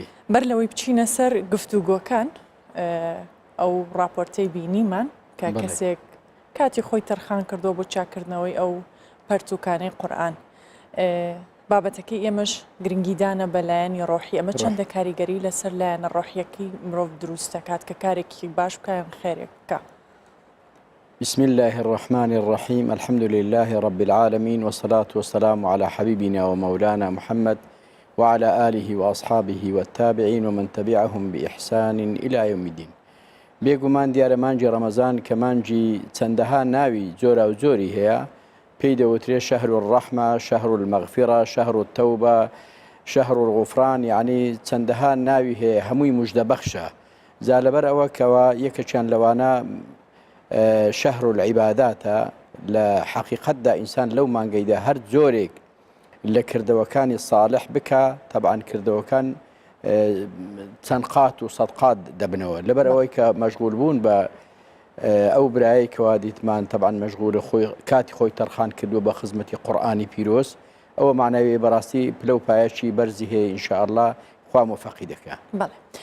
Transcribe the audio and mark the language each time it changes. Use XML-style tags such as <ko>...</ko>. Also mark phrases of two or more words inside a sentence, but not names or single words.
<ckb>بەر لەوەی بچینە سەر گفتوگۆکان ئەو راپۆرتەی بینیمان کە کەسێک کاتی خۆی تەرخان کردو بۆ چاکردنەوەی ئەو پەرتووکانەی قورئان. بابەتەکەی ئێمەش گرنگیدانە بەلایەنی ڕۆحی ئەمە چەندە کاریگەری لەسەر لایەنە ڕۆحیەکەی مرۆڤ دروست دەکات کە کارێکی باش بکایان خێرێک بکە.</ckb> <ar>بسم الله الرحمن الرحيم الحمد لله رب العالمين والصلاة والسلام على حبيبنا ومولانا محمد وعلى آله وأصحابه والتابعين ومن تبعهم بإحسان إلى يوم الدين.</ar> <ckb>بێگومان دیارە مانجی ڕەمەزان کە مانجی چەندەها ناوی جۆرا و جۆری هەیە پێی دەوترێت</ckb> <ar>شەهر الرەحمە، شەهر المەغفرە، شەهر التەوبە، شەهر الغوفران،</ar> <ckb>یعنی چەندەها ناوی هەیە هەمووی موژدەبەخشە. جا لەبەر ئەوە کەوە یەکێکیان لەوانە</ckb> <ar>شەهر العیباداتە</ar> <ckb>لە حەقیقەتدا ئینسان لەو مانگەیدا هەر جۆرێک لە کردەوەکانی ساڵح بکە تەبعاً کردەوەکان چەند قات و سەد قات دەبنەوە لەبەر ئەوەی کە مەشغول بوون بە ئەو برایی کەوا دیتمان تەبعاً مەشغولە خۆی کاتی خۆی تەرخان کردووە بە خزمەتی قورئانی پیرۆز ئەوە معناوی بەڕاستی پلە و پایەکی بەرزی هەیە ئینشاءالله خوا موفەقی دەکات.</ckb>